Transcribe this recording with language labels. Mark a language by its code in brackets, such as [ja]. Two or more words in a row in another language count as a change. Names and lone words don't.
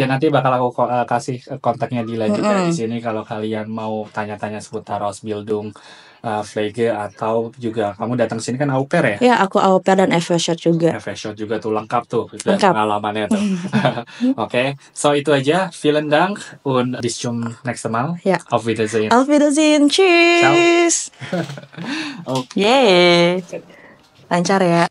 [id] Ya, nanti bakal aku kasih kontaknya Dila juga di sini kalau kalian mau tanya-tanya seputar [de] Ausbildung, Pflege, [id] atau juga kamu datang sini kan [fr] au pair [id] ya? Ya, aku [fr] au pair [id] dan FShot juga. FShot juga tuh lengkap tuh pengalamannya tuh. Oke, so itu aja. [de] Vielen Dank und bis zum nächsten Mal. [id] Ya. [de] Auf Wiedersehen. Auf Wiedersehen. Cheers. Ciao. [id] Yeay. Lancar ya.